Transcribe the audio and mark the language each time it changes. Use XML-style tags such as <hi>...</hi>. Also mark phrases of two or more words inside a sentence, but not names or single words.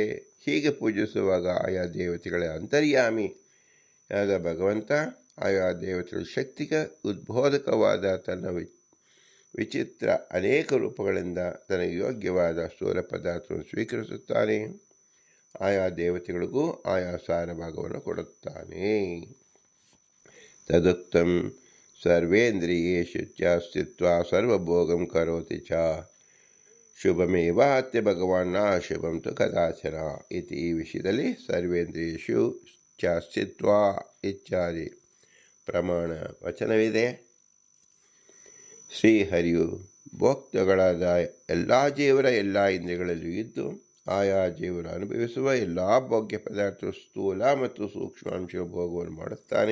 <kn>ಹೀಗೆ ಪೂಜಿಸುವಾಗ ಆಯಾ ದೇವತೆಗಳ ಅಂತರ್ಯಾಮಿಯಾದ ಭಗವಂತ ಆಯಾ ದೇವತೆಗಳ ಶಕ್ತಿಗೆ ಉದ್ಬೋಧಕವಾದ ತನ್ನ ವಿಚಿತ್ರ ಅನೇಕ ರೂಪಗಳಿಂದ ತನಗೆ ಯೋಗ್ಯವಾದ ಸ್ಥೂಲ ಪದಾರ್ಥವನ್ನು ಸ್ವೀಕರಿಸುತ್ತಾನೆ. ಆಯಾ ದೇವತೆಗಳಿಗೂ ಆಯಾ ಸಾರ ಭಾಗವನ್ನು ಕೊಡುತ್ತಾನೆ.</kn> <sa>ತದುಕ್ತಂ ಸರ್ವೇಂದ್ರಿಯೇಷು ಚ ಸ್ಥಿತ್ವಾ ಸರ್ವಭೋಗಂ ಕರೋತಿ ಚ ಶುಭಮೇವ ಅತ್ಯ ಭಗವಾನ್ ನ ಶುಭಂ ತು ಕದಾಚನ ಇತಿ.</sa> <kn>ಈ ವಿಷಯದಲ್ಲಿ</kn> <sa>ಸರ್ವೇಂದ್ರಿಯೇಷು ಚ ಸ್ಥಿತ್ವಾ</sa> <kn>ಇತ್ಯಾದಿ ಪ್ರಮಾಣ ವಚನವಿದೆ. ಶ್ರೀಹರಿಯು ಭೋಕ್ತಗಳಾದ ಎಲ್ಲ ಜೀವರ ಎಲ್ಲ ಇಂದ್ರಿಯಗಳಲ್ಲೂ ಇದ್ದು ಆಯಾ ಜೀವರು ಅನುಭವಿಸುವ ಎಲ್ಲ ಭೋಗ್ಯ ಪದಾರ್ಥ ಸ್ಥೂಲ ಮತ್ತು ಸೂಕ್ಷ್ಮಾಂಶ ಭೋಗವನ್ನು ಮಾಡುತ್ತಾನೆ.</kn>